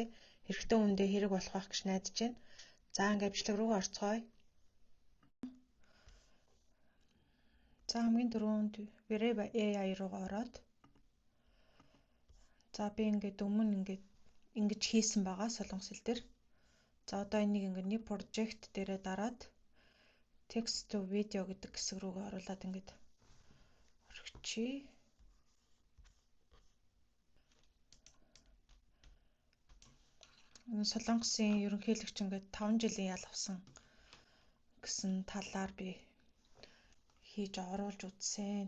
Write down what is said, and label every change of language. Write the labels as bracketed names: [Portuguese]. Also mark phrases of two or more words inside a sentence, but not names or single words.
[Mongolian] Хэрэгтэй хүндээ хэрэг болох байх гэж найдаж байна. За ингээд бичлэг рүү орцгоё. За хамгийн түрүүнд Brave AI руугаа ороод за би ингээд өмнө ингэж хийсэн байгаа солонгос хэл дээр. За одоо энийг ингээд [English] new project [Mongolian] дээрээ дараад [English] text to video [Mongolian] гэдэг хэсэг рүүгээ оруулаад ингээд орчихъя. Солонгосын ерөнхийлөгч ингээд 5 жилийн ял авсан гэсэн талаар би хийж оруулж үзсэн.